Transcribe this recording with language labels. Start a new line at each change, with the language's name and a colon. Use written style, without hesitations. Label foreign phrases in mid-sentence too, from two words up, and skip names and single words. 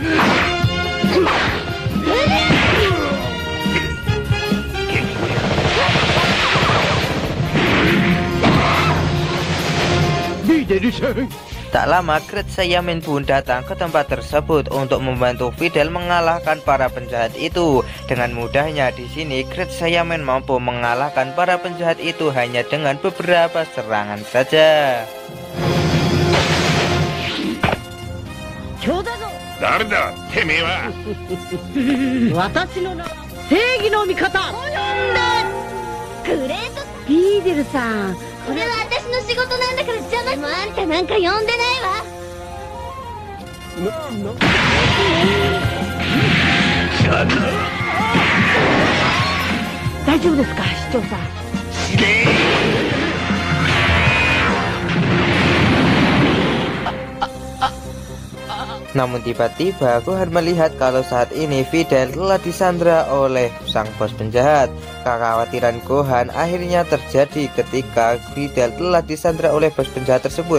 Indonesian: Tak lama Great Saiyaman pun datang ke tempat tersebut untuk membantu Fidel mengalahkan para penjahat itu. Dengan mudahnya di sini Great Saiyaman mampu mengalahkan para penjahat itu hanya dengan beberapa serangan saja.
Japanese: Fidel-san, これは私の仕事なんだから邪魔。でもあんたなんか呼んでないわ。大丈夫ですか、市長さん。
Indonesian: Namun tiba-tiba Gohan melihat kalau saat ini Fidel telah disandra oleh sang bos penjahat. Kekhawatiran Gohan akhirnya terjadi ketika Fidel telah disandra oleh bos penjahat tersebut.